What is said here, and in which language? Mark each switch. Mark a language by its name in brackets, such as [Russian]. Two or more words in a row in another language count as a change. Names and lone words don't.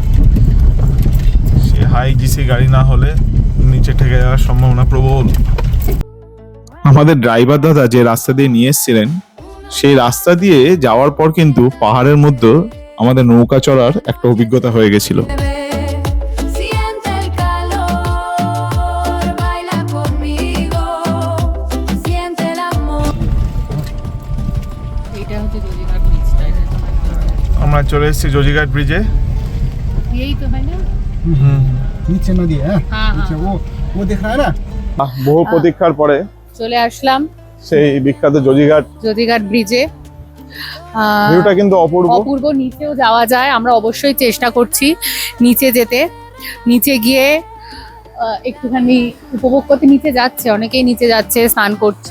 [Bangla] সে [English] high GC [Bangla] গাড়ি না হলে নিচে ঠেকে যাওয়ার সম্ভাবনা প্রবল। আমাদের ড্রাইভার দাদা যে রাস্তা দিয়ে নিয়ে এসেছিলেন, সেই রাস্তা দিয়ে যাওয়ার পর কিন্তু পাহাড়ের মধ্যে আমাদের নৌকা চড়ার একটা অভিজ্ঞতা হয়ে গেছিল। [Spanish] Siente el calor, baila conmigo, siente el amor. [Bangla] এটা হচ্ছে জজিঘাট ব্রিজটা। আমরা চলে এসেছি জজিঘাট ব্রিজে। এই তো হয় না? [Hindi] नीचे नदी है हाँ, नीचे वो दिख रहा है ना। [Bangla] বহু প্রতীক্ষার পরে চলে আসলাম সেই বিখ্যাত জজিঘাট ব্রিজে। ভিউটা কিন্তু অপূর্ব। নিচেও যাওয়া যায়, আমরা অবশ্যই চেষ্টা করছি নিচে যেতে। নিচে গিয়ে একটুখানি উপভোগ করতে নিচে যাচ্ছে, অনেকেই নিচে যাচ্ছে, স্নান করছে।